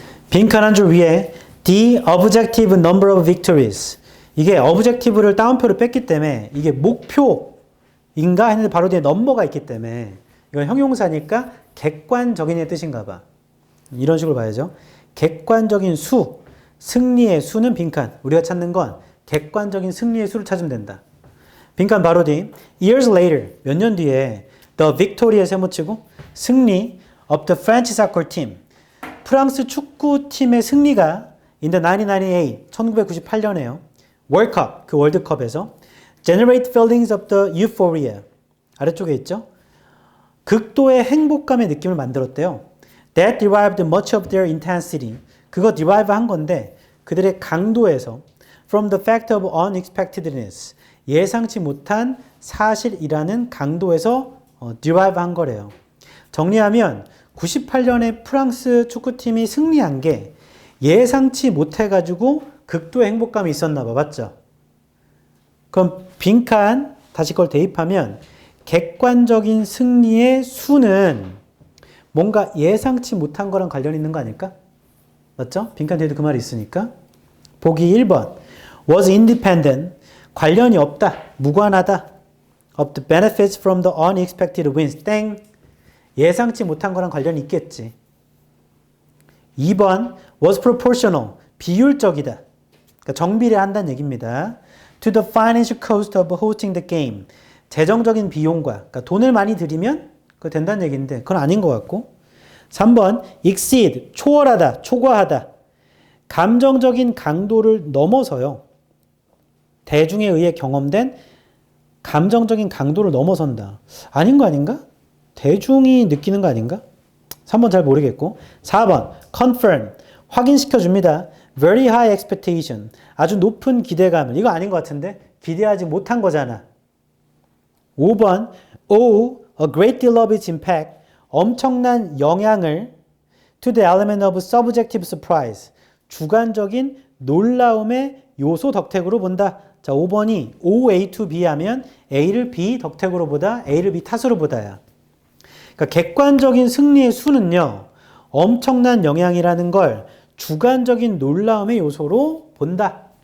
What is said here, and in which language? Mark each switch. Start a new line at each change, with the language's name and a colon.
Korean: 빈칸 한 줄 위에
English: the objective number of victories.
Korean: 이게 objective를 따옴표로 뺐기 때문에 이게 목표인가 했는데 바로 뒤에 넘버가 있기 때문에 이건 형용사니까 객관적인의 뜻인가 봐. 이런 식으로 봐야죠. 객관적인 수, 승리의 수는 빈칸. 우리가 찾는 건 객관적인 승리의 수를 찾으면 된다. 빈칸 바로 뒤
English: years later,
Korean: 몇 년 뒤에
English: the victory
Korean: 에 세모치고 승리
English: of the French soccer team,
Korean: 프랑스 축구팀의 승리가
English: in the 1998,
Korean: 1998년에요. 월드컵, 그 월드컵에서
English: generate feelings of the euphoria,
Korean: 아래쪽에 있죠. 극도의 행복감의 느낌을 만들었대요.
English: That derived much of their intensity, 그거 derive 한 건데
Korean: 그들의 강도에서
English: from the fact of unexpectedness,
Korean: 예상치 못한 사실이라는 강도에서
English: derive 한 거래요.
Korean: 정리하면 98년에 프랑스 축구팀이 승리한 게 예상치 못해가지고 극도의 행복감이 있었나 봐. 맞죠? 그럼 빈칸 다시 그걸 대입하면 객관적인 승리의 수는 뭔가 예상치 못한 거랑 관련 있는 거 아닐까? 맞죠? 빈칸 뒤에도 그 말이 있으니까. 보기 1번.
English: was independent.
Korean: 관련이 없다. 무관하다.
English: of the benefits from the unexpected wins.
Korean: 땡. 예상치 못한 거랑 관련이 있겠지. 2번.
English: was proportional.
Korean: 비율적이다. 그러니까 정비례한다는 얘기입니다.
English: to the financial cost of hosting the game.
Korean: 재정적인 비용과, 그러니까 돈을 많이 들이면 그거 된다는 얘기인데 그건 아닌 것 같고. 3번. exceed. 초월하다. 초과하다. 감정적인 강도를 넘어서요. 대중에 의해 경험된 감정적인 강도를 넘어선다. 아닌 거 아닌가? 대중이 느끼는 거 아닌가? 3번 잘 모르겠고. 4번. confirm. 확인시켜줍니다.
English: very high expectation.
Korean: 아주 높은 기대감을. 이거 아닌 것 같은데? 기대하지 못한 거잖아. 5번.
English: owe a great deal of its impact.
Korean: 엄청난 영향을
English: to the element of subjective surprise.
Korean: 주관적인 놀라움의 요소 덕택으로 본다. 자, 5번이 OA to B 하면 A를 B 덕택으로 보다, A를 B 탓으로 보다야. 그러니까 객관적인 승리의 수는요, 엄청난 영향이라는 걸 주관적인 놀라움의 요소로 본다.